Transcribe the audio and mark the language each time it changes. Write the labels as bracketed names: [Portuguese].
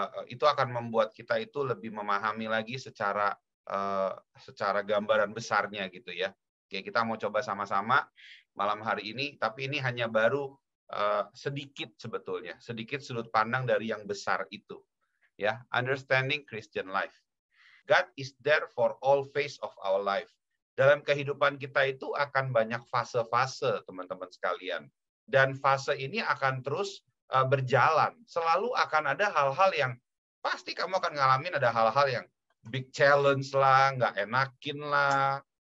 [Indonesian] Itu akan membuat kita itu lebih memahami lagi secara gambaran besarnya gitu ya. Oke, kita mau coba sama-sama malam hari ini, tapi ini hanya baru sedikit sebetulnya, sedikit sudut pandang dari yang besar itu. Ya, [English] understanding Christian life. God is there for all phase of our life. [Indonesian] Dalam kehidupan kita itu akan banyak fase-fase, teman-teman sekalian. Dan fase ini akan terus berjalan. Selalu akan ada hal-hal yang pasti kamu akan ngalamin, ada hal-hal yang big challenge lah, nggak enakin lah.